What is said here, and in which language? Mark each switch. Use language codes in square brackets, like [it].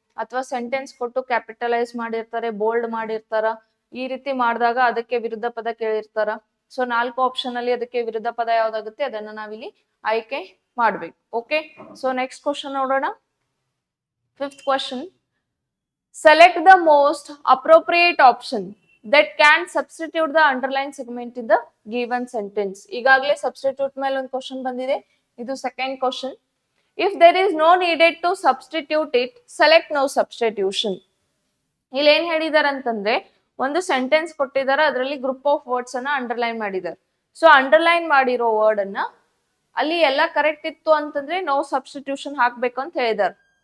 [kn] ಅಥವಾ ಸೆಂಟೆನ್ಸ್ ಕೊಟ್ಟು ಕ್ಯಾಪಿಟಲೈಸ್ ಮಾಡಿರ್ತಾರೆ, ಬೋಲ್ಡ್ ಮಾಡಿರ್ತಾರ. ಈ ರೀತಿ ಮಾಡಿದಾಗ ಅದಕ್ಕೆ ವಿರುದ್ಧ ಪದ ಕೇಳಿರ್ತಾರ. ಸೊ 4 ಆಪ್ಷನ್ ಅಲ್ಲಿ ಅದಕ್ಕೆ ವಿರುದ್ಧ ಪದ ಯಾವ್ದಾಗುತ್ತೆ ಅದನ್ನ ನಾವಿಲ್ಲಿ ಆಯ್ಕೆ ಮಾಡ್ಬೇಕು. ಓಕೆ, ಸೊ ನೆಕ್ಸ್ಟ್ ಕ್ವಶನ್ ನೋಡೋಣ. [en] 5th [kn] question, [en] Select the most appropriate option that can substitute the underline segment in the given sentence. [kn] ಈಗಾಗಲೇ ಸಬ್ಸ್ಟಿಟ್ಯೂಟ್ ಮೇಲೆ ಒಂದು ಕ್ವಶನ್ ಬಂದಿದೆ, ಇದು second question. [en] If there is no needed to substitute it, select no substitution. [kn] ಇಲ್ಲಿ ಏನ್ ಹೇಳಿದಾರೆ ಅಂತಂದ್ರೆ, ಒಂದು ಸೆಂಟೆನ್ಸ್ ಕೊಟ್ಟಿದ್ದಾರೆ, ಅದರಲ್ಲಿ [en] group of words [kn] ಅನ್ನ ಅಂಡರ್ಲೈನ್ ಮಾಡಿದ್ದಾರೆ. ಸೊ ಅಂಡರ್ಲೈನ್ ಮಾಡಿರೋ ವರ್ಡ್ ಅನ್ನ ಅಲ್ಲಿ ಎಲ್ಲ ಕರೆಕ್ಟ್ ಇತ್ತು ಅಂತಂದ್ರೆ ನೋ ಸಬ್ಸ್ಟಿಟ್ಯೂಷನ್ ಹಾಕ್ಬೇಕು ಅಂತ ಹೇಳಿದಾರೆ.